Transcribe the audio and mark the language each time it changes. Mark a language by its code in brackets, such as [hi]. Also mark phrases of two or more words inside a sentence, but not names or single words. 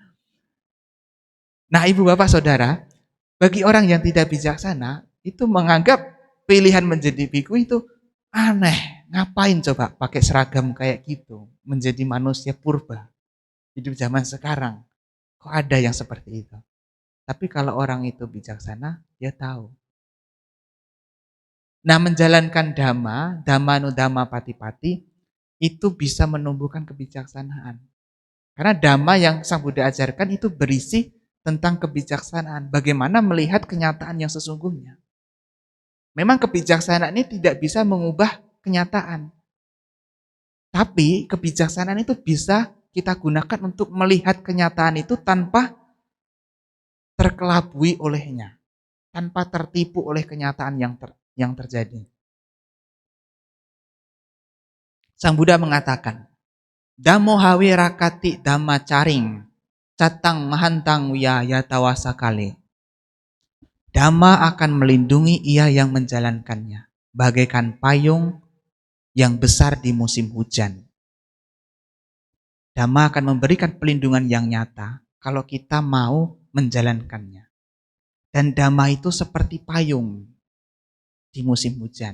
[id] Nah, ibu bapak saudara, bagi orang yang tidak bijaksana, itu menganggap pilihan menjadi biku itu aneh. Ngapain coba pakai seragam kayak gitu, menjadi manusia purba, hidup zaman sekarang. Kok ada yang seperti itu? Tapi kalau orang itu bijaksana, dia tahu. Nah, menjalankan [pi] dhamma nu dhamma pati-pati, [id] itu bisa menumbuhkan kebijaksanaan. Karena dhamma yang Sang Buddha ajarkan itu berisi tentang kebijaksanaan. Bagaimana melihat kenyataan yang sesungguhnya. Memang kebijaksanaan ini tidak bisa mengubah kenyataan. Tapi kebijaksanaan itu bisa kita gunakan untuk melihat kenyataan itu tanpa terkelabui olehnya. Tanpa tertipu oleh kenyataan yang terjadi. Sang Buddha mengatakan, [pi] Dhammo hawe rakati dhamma caring, catang mahantang wiya yatawasa kale. [id] Dhamma akan melindungi ia yang menjalankannya, bagaikan payung yang besar di musim hujan. Dhamma akan memberikan pelindungan yang nyata kalau kita mau menjalankannya. Dan Dhamma itu seperti payung di musim hujan.